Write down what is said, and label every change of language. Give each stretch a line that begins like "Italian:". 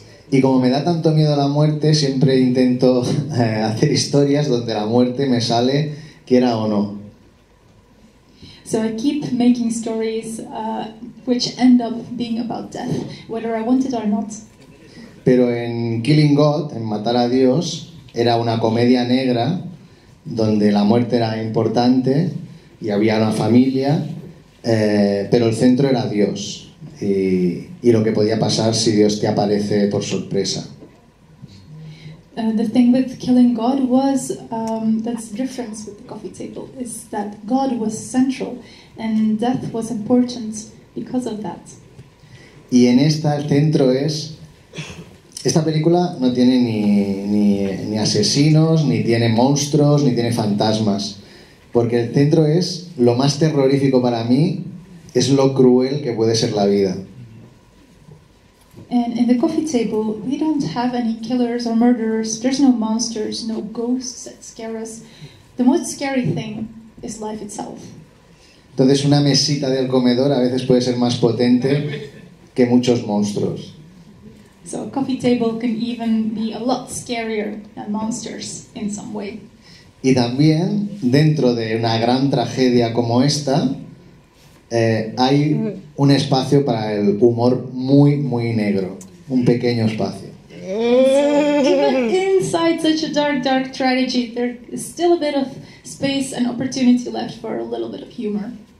Spanish: Y como me da tanto miedo a la muerte, siempre intento hacer historias donde la muerte me sale, quiera o no.
English: So I keep making stories which end up being about death, whether I want it or not.
Spanish: Pero en Killing God, en Matar a Dios, era una comedia negra donde la muerte era importante y había una familia, pero el centro era Dios y lo que podía pasar si Dios te aparece por sorpresa.
English: The thing with Killing God was, that's the difference with the coffee table, is that God was central and death was important because of that.
Spanish: Y en esta el centro es... Esta película no tiene ni asesinos, ni tiene monstruos, ni tiene fantasmas. Porque el centro es, lo más terrorífico para mí, es lo cruel que puede ser la vida.
English: And in the coffee table, we don't have any killers or murderers. There's no monsters, no ghosts that scare us. The most scary thing is life itself.
Spanish: Entonces una mesita del comedor a veces puede ser más potente que muchos monstruos.
English: So a coffee table can even be a lot scarier than monsters in some way.
Spanish: Y también dentro de una gran tragedia como esta hay un espacio para el humor muy, muy negro, un pequeño espacio.
English: So even inside such a dark tragedy, there is still a bit of space and opportunity left for a little bit of humor.